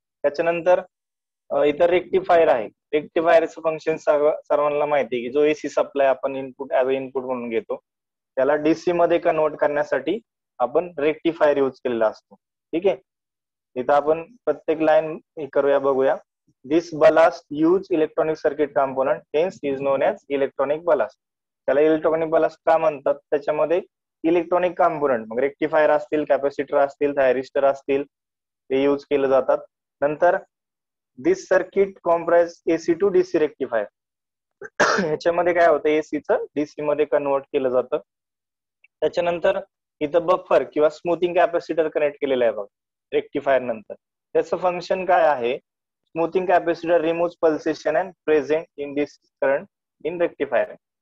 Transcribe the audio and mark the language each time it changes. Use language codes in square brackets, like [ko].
[mr] त्याच्यानंतर इथं रेक्टिफायर आहे. रेक्टिफायरचं फंक्शन सर्वांना माहिती आहे की जो एसी सप्लाय आपण इनपुट [en] as a input [mr] म्हणून घेतो त्याला डीसी मध्ये कन्वर्ट करण्यासाठी आपण रेक्टिफायर यूज केलेला असतो. ठीक आहे. इथं आपण प्रत्येक लाईन हे करूया, बघूया. [en] This ballast use electronic circuit component hence is known as electronic ballast. [mr] त्याला इलेक्ट्रॉनिक बलास्ट का म्हणतात, त्याच्यामध्ये इलेक्ट्रॉनिक कॉम्पोनंट मग रेक्टिफायर असतील, कॅपॅसिटर असतील, थायरिस्टर असतील ते यूज केले जातात. नंतर [en] This circuit comprise AC to DC rectifier. [mr] ह्याच्यामध्ये काय होतं, एसीचं डीसी मध्ये कन्वर्ट केलं जातं. त्याच्यानंतर इथं बफर किंवा स्मूथिंग कॅपॅसिटर कनेक्ट केलेलं आहे बघ रेक्टिफायर नंतर. त्याचं फंक्शन काय आहे, [en] Smoothing capacitor remove pulsation and present in this current in rectifier.